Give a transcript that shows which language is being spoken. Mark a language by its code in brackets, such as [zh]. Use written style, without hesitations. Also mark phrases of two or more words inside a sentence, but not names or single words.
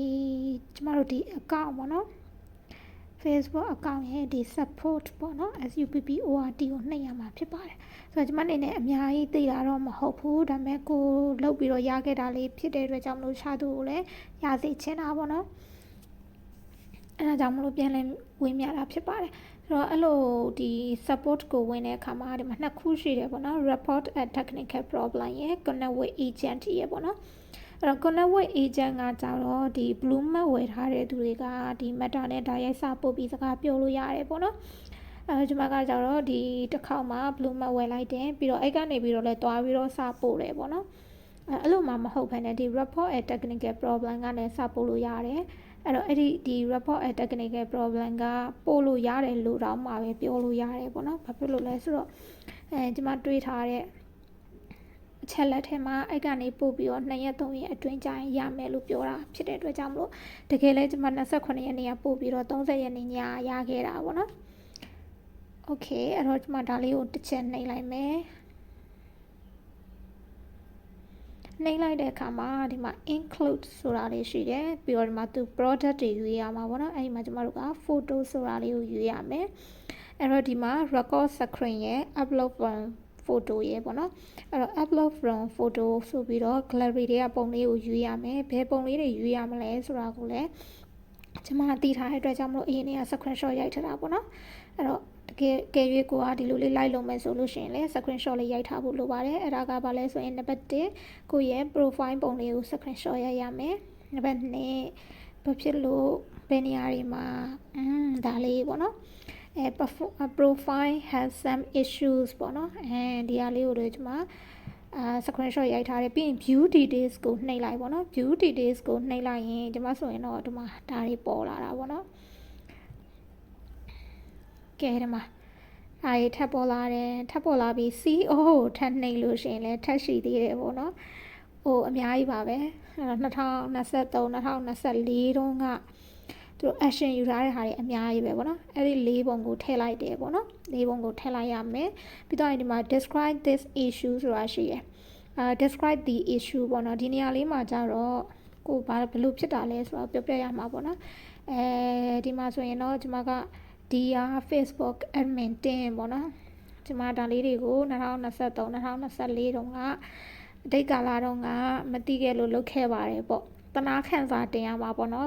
[my] account ပေါ့နော် Facebook account ရဲ့ဒီ support ပေါ့နော် SUPPORT ကိုနှိပ်ရမှာဖြစ်ပါတယ်ဆိုတော့ကျမအနေနဲ့အများကြီးသိတာတော့မဟုတ်ဘူးဒါပေမဲ့ကိုလုပ်ပြီးတော့ရခဲ့တာလေးဖြစ်တဲ့အတွက်ကြောင့်မလို့ရှာသူကိုလည်းရစေချင်တာပေါ့နော်အဲ့ဒါကြောင့်မလို့ပြန်လဲဝင်မြ တာဖြစ်ပါတယ်ဆိုတော့အဲ့လိုဒီ support ကိုဝင်တဲ့အခါမှာဒီမှာနှစ်ခုရှိတယ်ပေါ့နော် [en] report a technical problem [my] ရဲ့ [en] connect with agent [my] ရဲ့ပေါ့နော်အဲ့တော့ [en] connect with agent [my] ကကြတော့ဒီ [en] blue map [my] ဝယ်ထားတဲ့သူ တွေကဒီ meta နဲ့ဒါရိုက်စပို့ပြီးစကားပြောလို့ရတယ်ပေါ့နော်ကျွန်မကကြတော့ဒီတစ်ခေါက်မှာ [en] blue map [my] ဝယ်လိုက်တယ်ပြီးတော့အဲ့ကနေပြီးတော့လဲ တွားပြီးတော့စပို့တယ်ပေါ့နော်အဲ့လိုမှမဟုတ်ဘဲနဲ့ဒီ [en] report a technical problem [my] ကလည်းစပို့လို့ရတယ်အဲ့တော့အဲ့ဒီ [en] report a technical problem [my] ကပို့လို့ရတယ်လို့တော့မှပဲပြောလို့ရတယ်ပေါ့နော်ဘာဖြစ်လို့လဲဆိုတော့ကျွန်မတွေးထားတဲ့အချက်လက်ထဲမှာအဲ့ကနေပို့ပြီးတော့2ရက်3ရက်အတွင်းကြာရင်ရမယ်လို့ပြောတာဖြစ်တဲ့အတွက်ကြောင့်မလို့တကယ်လဲကျွန်မ28ရက်နေ့ကပို့ပြီးတော့30ရက်နေ့ညရခဲ့တာပေါ့နော်โอเคအဲ့တော့ကျွန်မဒါလေးကိုတစ်ချက်နှိပ်လိုက်မယ် နှိပ်လိုက်တဲ့အခါမှာဒီမှာ include ဆိုတာလေးရှိတယ်ပြီးတော့ဒီမှာသူ product တွေရွေးရမှာပေါ့နော်အဲဒီမှာကျမတို့က photo ဆိုတာလေးကိုရွေးရမယ်အဲ့တော့ဒီမှာ [en] record screen [my] ရဲ့ [en] upload from photo [my] ရဲ့ပေါ့နော်အဲ့ တော့ [en] upload from photo [my] ဆိုပြီးတော့ gallery တွေကပုံလေးကိုရွေးရမယ်ဘယ်ပုံလေးတွေရွေးရမလဲဆိုတာကိုလည်းကျမသိထားတဲ့အတွက်ကြောင့်မလို့အရင် က screenshot ရိုက်ထားတာပေါ့နော်အဲ့တော့ကဲရွေးကိုကဒီလိုလေးလိုက်လို့မယ်ဆိုလို့ရှိရင်လည်း screenshot လေးရိုက်ထားဖို့လိုပါတယ်အဲ့ဒါကဘာလဲဆိုရင်နံပါတ်1ကိုရဲ့ profile ပုံလေးကို screenshot ရိုက်ရမယ်နံပါတ်2ဘာဖြစ်လို့ဘယ်နေရာတွေမှာဒါလေးပေါ့နော် [en] profile has some issues [my] ပေါ့နော်ဒီဟာလေးကိုလည်းကျွန်မscreenshot ရိုက်ထားတယ်ပြီးရင် [en] view details [my] ကိုနှိပ်လိုက်ပေါ့နော် [en] view details [my] ကိုနှိပ်လိုက်ရင်ကျွန်မဆိုရင်တော့ဒီမှာဒါတွေပေါ်လာတာပေါ့နော် ကဲဒီမှာအားထပ်ပေါ်လာတယ်ထပ်ပေါ်လာပြီး CO ကိုထပ်နှိပ်လို့ရှိရင်လည်းထပ်ရှိသေးတယ်ပေါ့နော်ဟိုအများကြီးပါပဲ2023 2024တုန်းကသူ action ယူထားတဲ့ဟာတွေအများကြီးပဲပေါ့နော်အဲ့ဒီ၄ပုံကိုထည့်လိုက်တယ်ပေါ့နော်၄ပုံကိုထည့်လိုက်ရမယ်ပြီးတော့ဒီမှာ [en] describe this issue [my] ဆိုတာရှိရယ် [en] describe the issue [my] ပေါ့နော်ဒီနေရာလေး မှာကျတော့ကိုဘာဘလို့ဖြစ်တာလဲဆိုတော့ပြောပြရမှာပေါ့နော်ဒီမှာဆိုရင်တော့ကျွန်မကဒီဟာ Facebook admin တင်ပေါ့နော်ကျွန်မဒါလေးတွေကို2023 2024တုန်းကအတိတ်ကာလတုန်းကမသိခဲ့လို့လုပ်ခဲ့ပါတယ်ပေါ့တနာခန့်စာတင်ရမှာပေါ့နော်